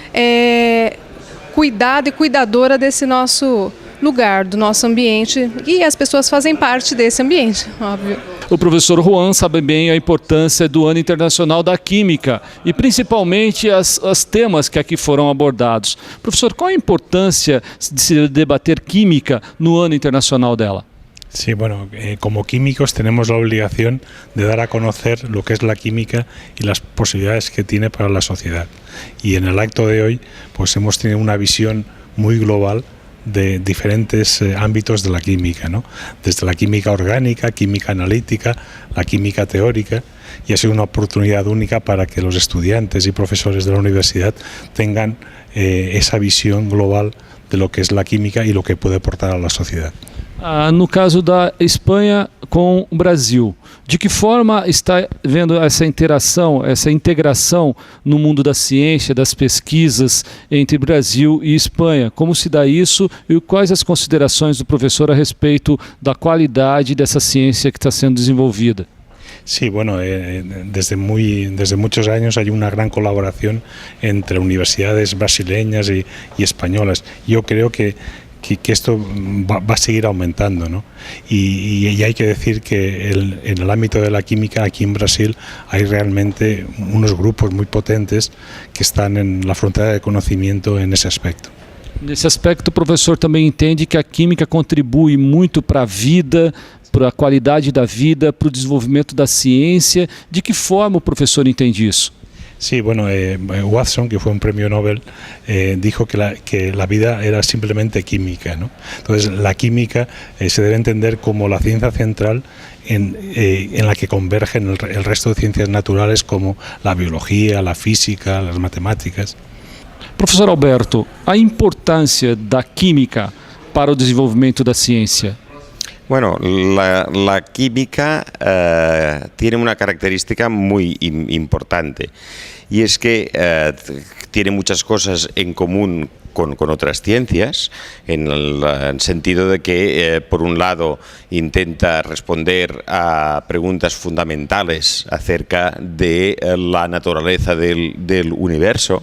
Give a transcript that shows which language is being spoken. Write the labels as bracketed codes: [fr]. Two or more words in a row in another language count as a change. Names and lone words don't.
[pt] cuidada e cuidadora desse nosso lugar, do nosso ambiente, e as pessoas fazem parte desse ambiente, óbvio. O professor Juan sabe bem a importância do Ano Internacional da Química e principalmente os temas que aqui foram abordados. Professor, qual a importância de se debater química no Ano Internacional dela? [es] Sí, bueno, como químicos tenemos la obligación de dar a conocer lo que es la química y las posibilidades que tiene para la sociedad. Y en el acto de hoy, pues hemos tenido una visión muy global de diferentes ámbitos de la química, ¿no? Desde la química orgánica, química analítica, la química teórica, y ha sido una oportunidad única para que los estudiantes y profesores de la universidad tengan esa visión global de lo que es la química y lo que puede aportar a la sociedad. [pt] No caso da Espanha com o Brasil, de que forma está vendo essa interação, essa integração no mundo da ciência, das pesquisas entre Brasil e Espanha? Como se dá isso e quais as considerações do professor a respeito da qualidade dessa ciência que está sendo desenvolvida? [es] Sí, bueno, desde muchos años hay una gran colaboración entre universidades brasileñas y españolas. Yo creo que esto va a seguir aumentando, ¿no? Y hay que decir que en el ámbito de la química aquí en Brasil hay realmente unos grupos muy potentes que están en la frontera de conocimiento en ese aspecto. [pt] Nesse aspecto, o professor também entende que a química contribui muito para a vida, para a qualidade da vida, para o desenvolvimento da ciência. De que forma o professor entende isso? [es] Sí, bueno, Watson, que fue un premio Nobel, dijo que la vida era simplemente química, ¿no? Entonces, la química se debe entender como la ciencia central en la que convergen el resto de ciencias naturales como la biología, la física, las matemáticas. [pt] Professor Alberto, a importância da química para o desenvolvimento da ciência. [es] Bueno, la química tiene una característica muy importante y es que tiene muchas cosas en común con otras ciencias, en el sentido de que, por un lado, intenta responder a preguntas fundamentales acerca de la naturaleza del universo.